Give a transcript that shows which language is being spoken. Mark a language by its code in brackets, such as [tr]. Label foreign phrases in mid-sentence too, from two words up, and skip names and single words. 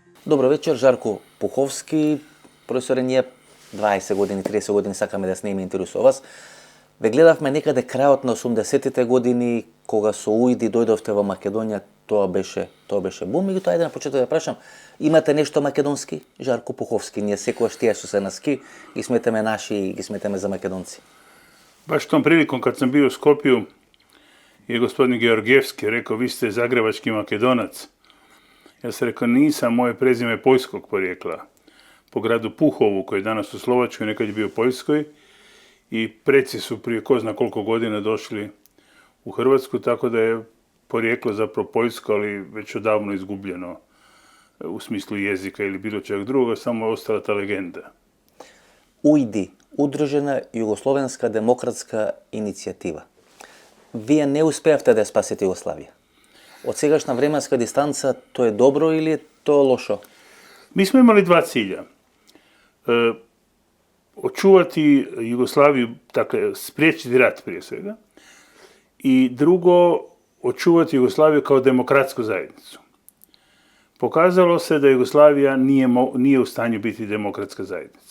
[mk] Добро вечер, Жарко Пуховски. Професоре, ние 20 години, 30 години сакаме да сниме интервју вас. Ве гледавме некаде крајот на 80-тите години, кога со УИДИ дојдовте во Македонија, тоа беше бум. И тоа, на почеток да прашам, имате нешто македонски, Жарко Пуховски? Ние секогаш тие што се на ски ги сметаме наши и ги сметаме за македонци. [hr] Baš tom prilikom kad sam bio u Skopju je gospodin Georgijevski rekao, vi ste zagrebački Makedonac. Ja sam rekao, nisam, moje prezime je poljskog porijekla. Po gradu Puhovu, koji je danas u Slovačkoj, nekad je bio u Poljskoj, i preci su prije ko zna koliko godina došli u Hrvatsku, tako da je porijeklo zapravo poljsko, ali već odavno izgubljeno u smislu jezika ili bilo čega drugoga, samo je ostala ta legenda. [mk] УИДИ, Удружена Југословенска демократска иницијатива. Вие не успеавте да ја спасите Југославија. Од сегашна временска дистанца, тоа е добро или е тоа лошо? [hr] Mi smo imali dva cilja. Očuvati Jugoslaviju, dakle, spriječiti rat prije svega, i drugo, očuvati Jugoslaviju kao demokratsku zajednicu. Pokazalo se da Jugoslavija nije u stanju biti demokratska zajednica.